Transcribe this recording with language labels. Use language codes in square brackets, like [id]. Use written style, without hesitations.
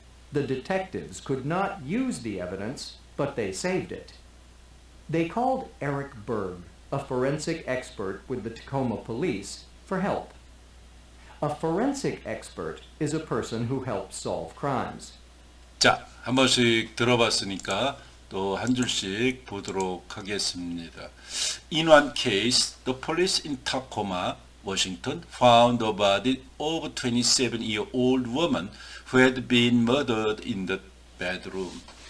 [en] The detectives could not use the evidence, but they saved it. They called Eric Berg, a forensic expert with the Tacoma police, for help. A forensic expert is a person who helps solve crimes. [ko] 자, 한 번씩 들어봤으니까 또 한 줄씩 보도록 하겠습니다. [en] In one case, the police in Tacoma, Washington, found a body of a 27-year-old woman who had been murdered in the bedroom.